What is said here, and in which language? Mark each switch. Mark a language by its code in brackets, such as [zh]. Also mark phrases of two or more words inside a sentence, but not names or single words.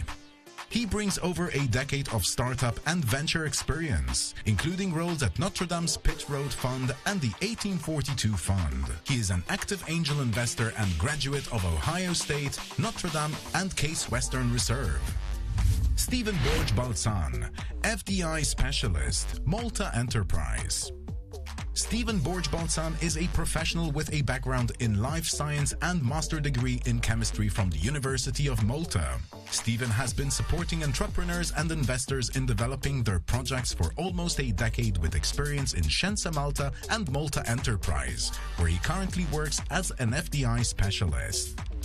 [en] He brings over a decade of startup and venture experience, including roles at Notre Dame's Pitt Road Fund and the 1842 Fund. He is an active angel investor and graduate of Ohio State, Notre Dame, and Case Western Reserve. Stephen Borg-Balzan, FDI Specialist, Malta Enterprise. Stephen Borg-Balzan is a professional with a background in life science and master degree in chemistry from the University of Malta. Stephen has been supporting entrepreneurs and investors in developing their projects for almost a decade with experience in Scienza Malta and Malta Enterprise, where he currently works as an FDI specialist.